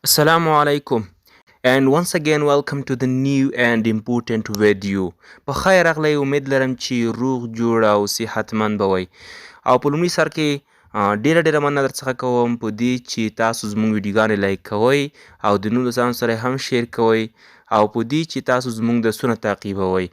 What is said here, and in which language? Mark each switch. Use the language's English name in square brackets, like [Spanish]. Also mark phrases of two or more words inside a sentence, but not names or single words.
[Arabic] السلام عليكم [English] and once again welcome to the new and important video. [Pashto] په خیر اغلی امید لرم چې روغ جوړ او صحتمند به وئ او په لومړي سر کې ډیره مننه در څخه کوم په دې چې تاسو زموږ ویډیوګانې لایک کوئ او د نورو ځان سره هم شیر کوئ او په دې چې تاسو زموږ درسونه تعقیبوئ.